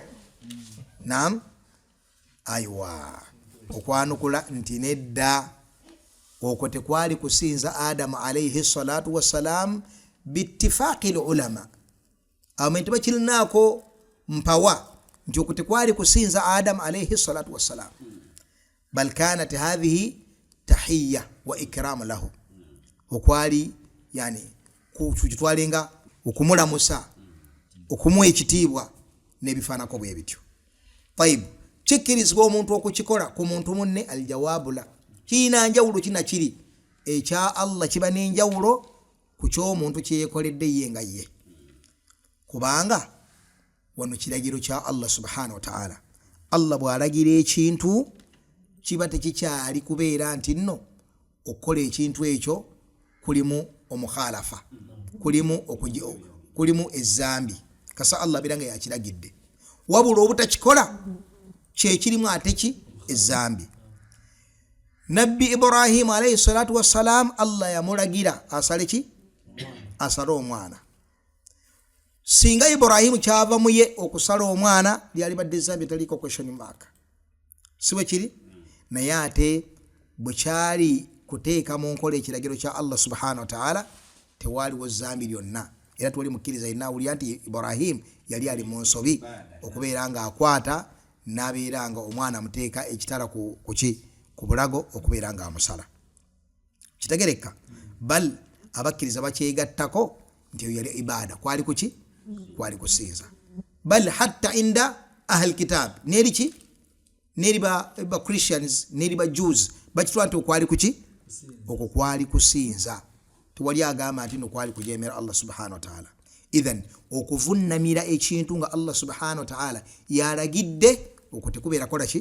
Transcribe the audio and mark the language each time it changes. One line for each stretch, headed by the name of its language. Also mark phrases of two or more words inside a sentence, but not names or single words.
Ganda: Naam, aywa okwanukula nti nedda okwo tekwali kusinza Adamu
Arabic: عليه الصلاة والسلام باتفاق العلماء.
Ganda: Abantu bakirinaako mpawa nti okwo tekwali kusinza Adamu
Arabic: عليه الصلاة والسلام، بل كانت هذه تحية وإكرام له,
Ganda: okwali yani kukitwalenga okumulamusa okumuwa ekitiibwa n'ebifaanako bwe bityo. Tayib, kikkirizibwa omuntu okukikola ku muntu munne? Aljawabula, kiina njawulo kina kiri. Ekya Allah kiba n'enjawulo ku ky'omuntu kyeyekoledde ye nga ye, kubanga wano kiragiro kya Allah
Arabic: سبحانه وتعالى.
Ganda: Allah bw'alagira ekintu kiba tekikyali kubeera nti nno okukola ekintu ekyo kulimu omukhalafa, kulimu ezambi kasa Allah biranga yakiragidde, wabula obutakikola kyekirimu ate ki ezambi. Nabbi Ibrahim
Arabic: عليه الصلاة والسلام
Ganda: Allah yamulagira asale ki asala omwana. Singa Ibrahim kyava muye okusala omwana lyali badde zambi taliko
English: question mark.
Ganda: Siwe kiri? Naye ate bwe kyali kuteeka mu nkola ekiragiro kya Allah
Arabic: سبحانه وتعالى
Ganda: tewaliwo zambi lyonna. Era tuli mukkiriza yenna awulira nti Ibrahim yali ali mu nsobi okubeera nga akwata n'abeera nga omwana amuteeka ekitala ku bulago okubeera nga amusala. Kitegereka? Bal abakkiriza bakyegattako nti eyo yali ibada. Kwali kuki? Kwali kusinza.
Arabic: بل حتى عند أهل الكتاب
Ganda: neri ki? Neri ba Christians, neri ba Jews bakitwala nti okwali kuki? Okwo kwali kusinza. Tewali agamba nti no kwali kujemera Allah
Arabic: سبحانه وتعالى.
Ganda: Idhan okuvunnamira ekintu nga Allah
Arabic: سبحانه وتعالى
Ganda: yalagidde okwo tekubeera kola ki?